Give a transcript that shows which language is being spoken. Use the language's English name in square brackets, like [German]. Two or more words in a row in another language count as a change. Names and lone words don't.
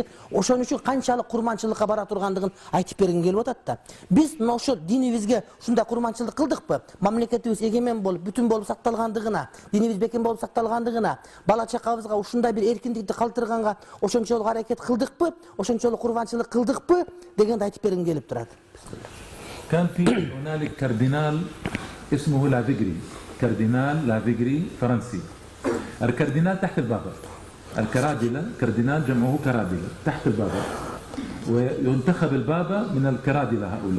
[Kyrgyz] Ошон үчүн канчалык курманчылыкка бара тургандыгын айтып бергим келип атат да. Биз мына ошол динибизге ушундай курманчылык кылдыкпы? Мамлекетибиз эгемен болуп, бүтүн болуп сакталгандыгына, динибиз бекем болуп сакталгандыгына, бала чакабызга ушундай бир эркиндикти калтырганга ошончолук аракет кылдыкпы? Ошончолук курманчылык кылдыкпы? дегенди айтып бергим келип турат. [Arabic] كان في هنالك كاردينال اسمه لافيغري، كاردينال لافيغري فرنسي. الكاردينال تحت البابا، الكرادلة كاردينال جمعه كرادلة تحت البابا، وينتخب البابا من الكرادلة هؤلاء.